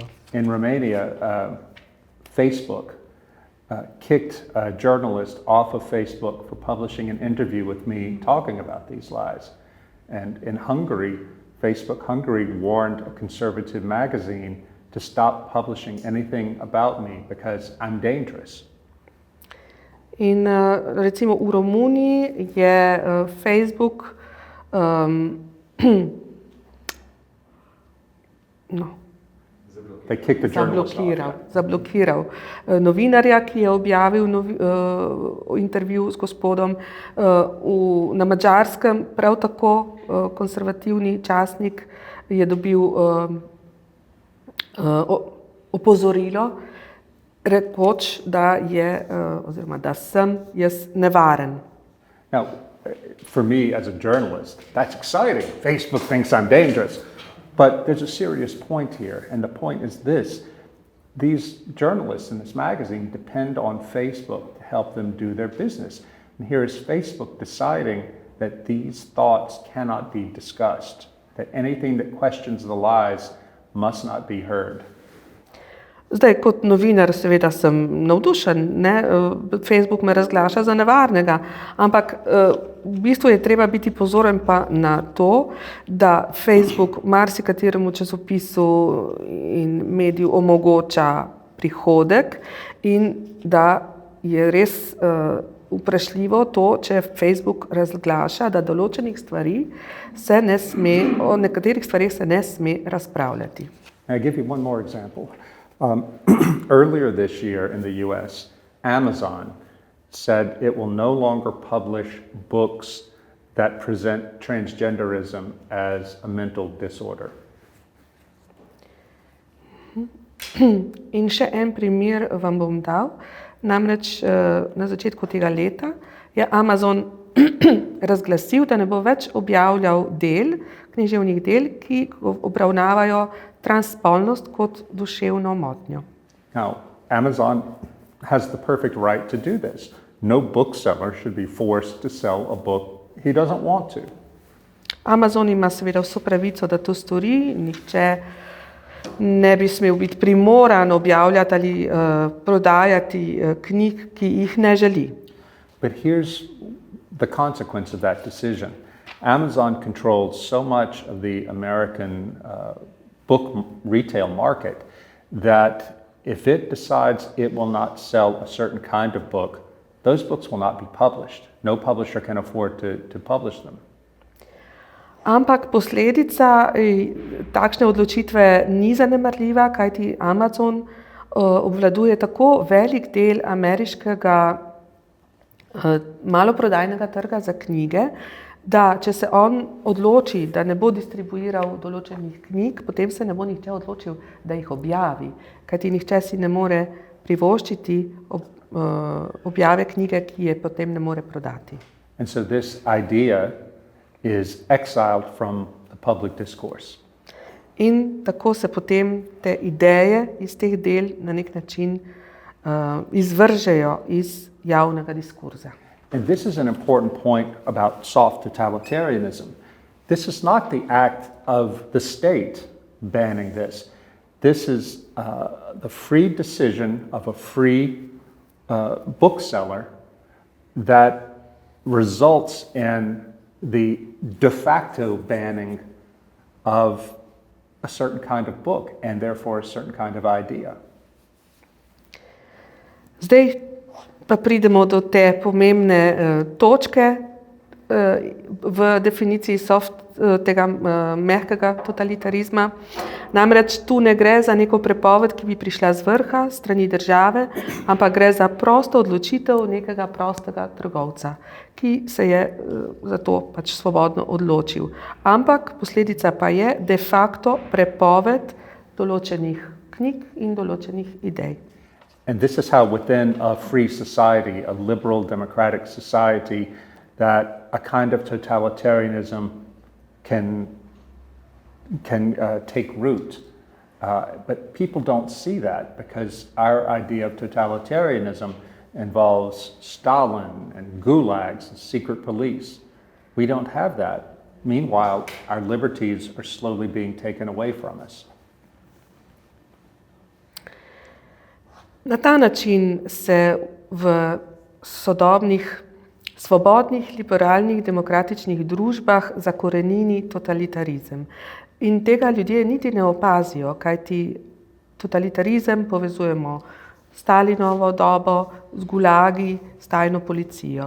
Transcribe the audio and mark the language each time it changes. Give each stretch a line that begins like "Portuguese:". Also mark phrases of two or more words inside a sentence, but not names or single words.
English: In Romania, Facebook kicked a journalist off of Facebook for publishing an interview with me talking about these lies. And in Hungary, Facebook Hungary warned a conservative magazine to stop publishing anything about me because I'm dangerous.
Slovenian: In recimo v Romuniji je Facebook
English: They kicked the journalist off.
Slovenian: Zablokiral novinarja, ki je objavil intervju s gospodom. Na Madžarskem prav tako konservativni časnik je dobil opozorilo, rekoč, da je, oziroma da sem jaz nevaren.
English: Now, for me as a journalist, that's exciting. Facebook thinks I'm dangerous. But there's a serious point here, and the point is this. These journalists in this magazine depend on Facebook to help them do their business. And here is Facebook deciding that these thoughts cannot be discussed, that anything that questions the lies must not be heard.
Slovenian: Zdaj, kot novinar, seveda sem navdušen, ne? Facebook me razglaša za nevarnega, ampak v bistvu je treba biti pozoren pa na to, da Facebook marsikateremu časopisu in mediju omogoča prihodek in da je res vprašljivo to, če Facebook razglaša, da določenih stvari se ne sme, o nekaterih stvarih se ne sme razpravljati.
English: I'll give you one more example. Earlier this year in the US, Amazon said it will no longer publish books that present transgenderism as a mental disorder.
Slovenian: In še en primer vam bom dal. Namreč na začetku tega leta je Amazon razglasil, da ne bo več objavljal književnih del, ki obravnavajo transspolnost kot duševno motnjo.
English: Now, Amazon has the perfect right to do this. No bookseller should be forced to sell a book he doesn't want to.
Slovenian: Amazon ima seveda vso pravico, da to stori, nihče ne bi smel biti primoran objavljati ali prodajati knjig, ki jih ne želi.
English: But here's the consequence of that decision. Amazon controls so much of the American book retail market that if it decides it will not sell a certain kind of book, those books will not be published. No publisher can afford to publish them.
Slovenian: Ampak posledica takšne odločitve ni zanemarljiva, kajti Amazon obvladuje tako velik del ameriškega maloprodajnega trga za knjige, da če se on odloči, da ne bo distribuiral določenih knjig, potem se ne bo nihče odločil, da jih objavi, kajti nihče si ne more privoščiti objave knjige, ki je potem ne more prodati.
English: And so this idea is exiled from the public discourse.
Slovenian: In tako se potem te ideje iz teh del na nek način izvržejo iz javnega diskurza.
English: And this is an important point about soft totalitarianism. This is not the act of the state banning this. This is the free decision of a free bookseller that results in the
Latin: de facto
English: banning of a certain kind of book and therefore a certain kind of idea.
Slovenian: Zdaj pa pridemo do te pomembne točke v definiciji tega mehkega totalitarizma. Namreč tu ne gre za neko prepoved, ki bi prišla z vrha, strani države, ampak gre za prosto odločitev nekega prostega trgovca, ki se je za to pač svobodno odločil. Ampak posledica pa je
Latin: de facto
Slovenian: prepoved določenih knjig in določenih idej.
English: And this is how within a free society, a liberal democratic society, that a kind of totalitarianism can take root. But people don't see that because our idea of totalitarianism involves Stalin and gulags and secret police. We don't have that. Meanwhile, our liberties are slowly being taken away from us.
Slovenian: Na ta način se v sodobnih, svobodnih, liberalnih, demokratičnih družbah zakorenini totalitarizem. In tega ljudje niti ne opazijo, kajti totalitarizem povezujemo s Stalinovo dobo, z gulagi, s tajno policijo.